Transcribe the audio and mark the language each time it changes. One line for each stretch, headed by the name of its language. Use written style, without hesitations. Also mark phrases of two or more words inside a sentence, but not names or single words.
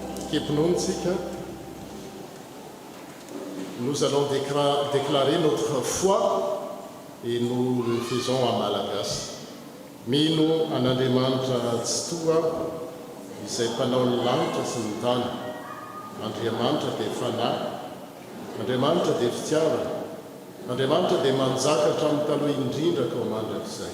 Malagasy: Kepinontsika,
French: nous allons déclarer notre foi et nous le faisons en malagasy.
Malagasy: Mino an'Andriamanitra tsy toa izay mpanao ny lanitra sy ny tany. Andriamanitra dia fanahy, Andriamanitra dia fitiavana, Andriamanitra dia manjaka hatramin'ny taloha indrindra ka ho mandrakizay.